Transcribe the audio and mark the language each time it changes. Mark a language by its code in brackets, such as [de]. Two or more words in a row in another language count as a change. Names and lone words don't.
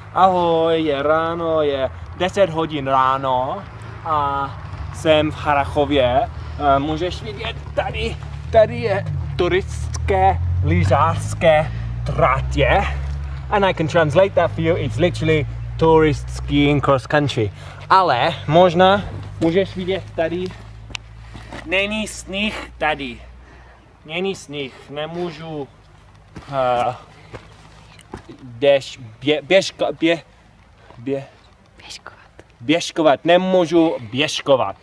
[cs] Ahoj, je ráno, je 10 hodin ráno a jsem v Harrachově. Můžeš vidět, tady je turistické lyžařské tratě. [en] And I can translate that for you, it's literally tourist skiing cross country. [cs] Ale možná můžeš vidět tady, není sníh tady. Není sníh, nemůžu běžkovat, nemůžu běžkovat.